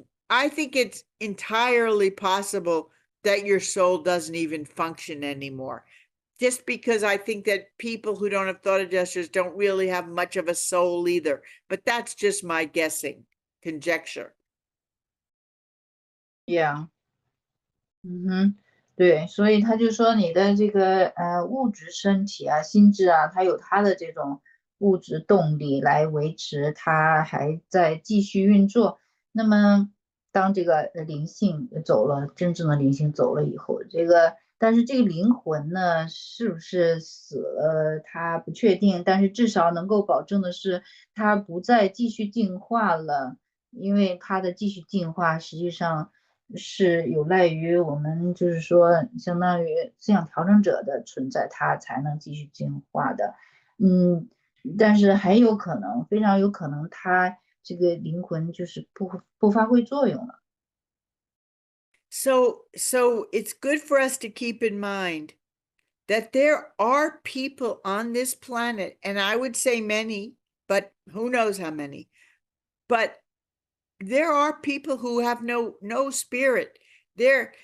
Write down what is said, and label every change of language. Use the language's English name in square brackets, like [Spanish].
[English] I think it's entirely possible that your soul doesn't even function anymore, just because I think that people who don't have thought adjusters don't really have much of a soul either. But that's just my guessing, conjecture. Yeah. [Chinese] 对，所以他就说你的这个物质身体啊、心智啊，它有它的这种物质动力来维持它还在继续运作。那么当这个灵性走了，真正的灵性走了以后，但是这个灵魂呢，是不是死了，他不确定，但是至少能够保证的是，它不再继续进化了，因为它的继续进化实际上是有赖于我们，就是说，相当于思想调整者的存在，它才能继续进化的。但是还有可能，非常有可能，它这个灵魂就是不发挥作用了。 [English] So it's good for us to keep in mind that there are people on this planet, and I would say many, but who knows how many, but there are people who have no spirit there.